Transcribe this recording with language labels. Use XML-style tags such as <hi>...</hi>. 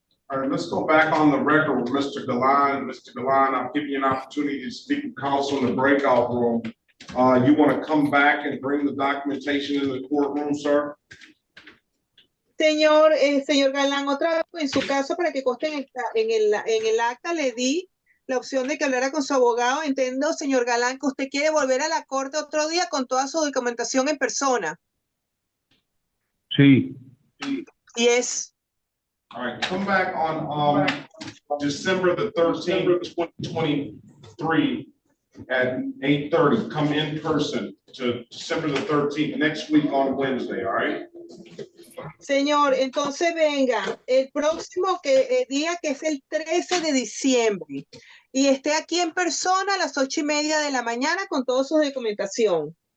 <en>All right, let's go back on the record with Mr. Galan. Mr. Galan, I'll give you an opportunity to speak with counsel in the breakout room. You want to come back and bring the documentation in the courtroom, sir?</en> <es>Señor Galán, otra vez en su caso, para que conste en el acta, le di la opción de que hablara con su abogado. Entiendo, señor Galán, que usted quiere volver a la corte otro día con toda su documentación en persona. Sí.</es> <en>Yes. All right, come back on December the 13th, 2023 at 8:30. Come in person to December the 13th, next week on Wednesday, all right?</en> <es>Señor, entonces venga el próximo día, que es el 13 de diciembre, y esté aquí en persona a las 8:30 de la mañana con toda su documentación.</es>